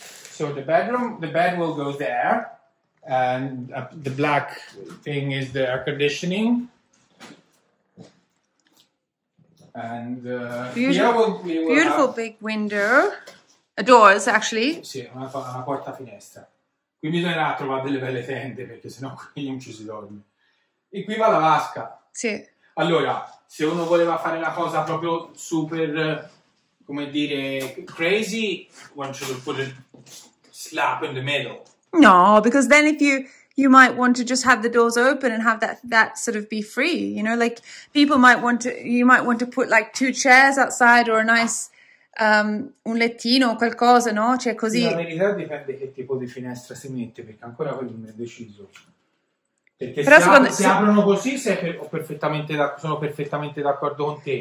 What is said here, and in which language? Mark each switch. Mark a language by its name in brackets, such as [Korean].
[English] So the bed will go there, and the black thing is the air conditioning. And here we will beautiful have, big window, doors actually. [Italian] Sì, una porta finestra. Qui bisognerà trovare delle belle tende perché sennò qui non ci si dorme. E qui va la vasca. Sì. Allora, se uno voleva fare una cosa proprio super, come dire, [English] crazy, one should put a slap in the middle. No, because then if you might want to just have the doors open and have that sort of be free, you know, like you might want to put like 2 chairs outside, or a nice [Italian] un lettino o qualcosa, [English] no? [Italian] Cioè così. La verità dipende che tipo di finestra si mette, perché ancora quello non è deciso. Perché se aprono così sono perfettamente d'accordo con te.